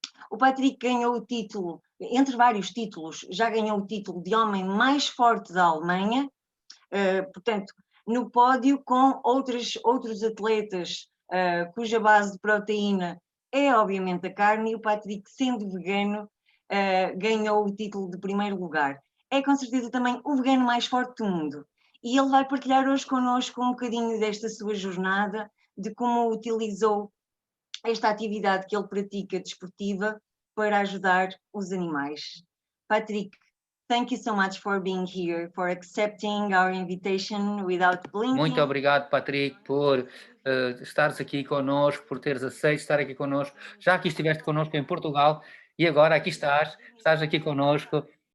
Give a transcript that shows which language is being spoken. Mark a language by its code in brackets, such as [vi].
[pt] O Patrick ganhou o título, entre vários títulos, já ganhou o título de homem mais forte da Alemanha, portanto, no pódio com outros atletas cuja base de proteína é obviamente a carne, e o Patrick, sendo vegano, ganhou o título de primeiro lugar. É com certeza também o vegano mais forte do mundo. E ele vai partilhar hoje connosco um bocadinho desta sua jornada, de como utilizou esta atividade que ele pratica desportiva para ajudar os animais. [en] Patrick, thank you so much for being here, for accepting our invitation without blinking. [pt] Muito obrigado, Patrick, por estares aqui connosco, por teres aceito estar aqui connosco. Já aqui estiveste connosco em Portugal e agora aqui estás aqui connosco.